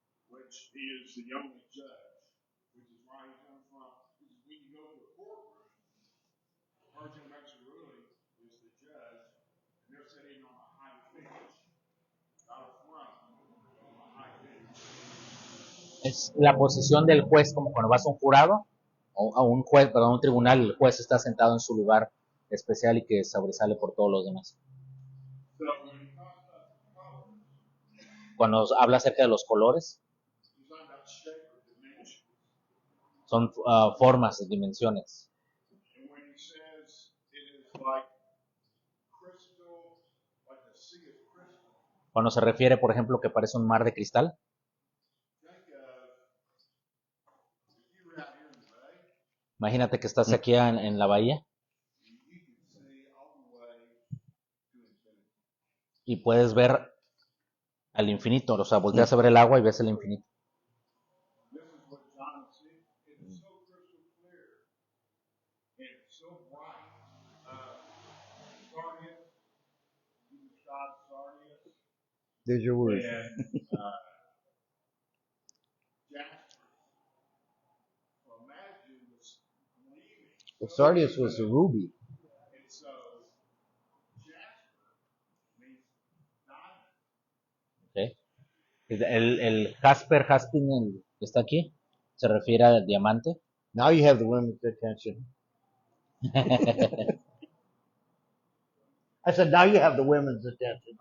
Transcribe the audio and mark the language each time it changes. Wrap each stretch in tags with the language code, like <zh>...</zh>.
<en>which He is the only judge, which is why He comes from. Because when you go to a courtroom, the person who makes a ruling is the judge, and they're sitting on a high bench, not a throne, on a high bench.</en> <es>es la posición del juez, como cuando vas a un jurado, o a un juez, perdón, un tribunal, el juez está sentado en su lugar especial y que sobresale por todos los demás.</es> <en>So when he talks about colors,</en> <es>Cuando habla acerca de los colores,</es> <en>he's talking about shape or dimension.</en> <es>son formas, dimensiones.</es> <en>And when he says it is like crystal, like a sea of crystal,</en> <es>Cuando se refiere, por ejemplo, que parece un mar de cristal,</es> <en>think of if you were out here in the bay,</en> <es>imagínate que estás aquí en la bahía</es> <en>and you can see all the way to infinity.</en> <es>y puedes ver al infinito, o sea, volteas a ver el agua y ves el infinito.</es> <en>This is what John is seeing. It is so crystal clear and it's so bright. Sardius, you describe Sardius There's your word. and Jasper. So imagine this gleaming. Well, sardius was the ruby. And so Jasper means diamond.</en> <es>¿Ok? El Jasper, Jaspin, el que está aquí, se refiere al diamante.</es> <en>Now you have the women's attention. I said, now you have the women's attention.</en>